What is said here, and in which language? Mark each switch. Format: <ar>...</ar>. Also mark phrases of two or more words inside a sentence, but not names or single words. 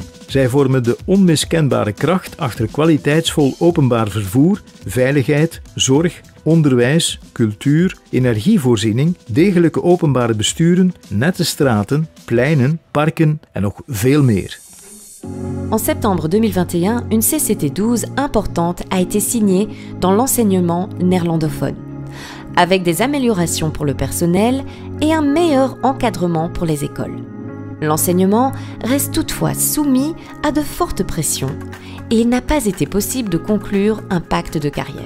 <nl>Zij vormen de onmiskenbare kracht achter kwaliteitsvol openbaar vervoer, veiligheid, zorg, onderwijs, cultuur, energievoorziening, degelijke openbare besturen, nette straten, pleinen, parken en nog veel meer.</nl> <fr>En septembre 2021, une CCT12 importante a été signée dans l'enseignement néerlandophone, avec des améliorations pour le personnel et un meilleur encadrement pour les écoles. L'enseignement reste toutefois soumis à de fortes pressions et il n'a pas été possible de conclure un pacte de carrière.</fr>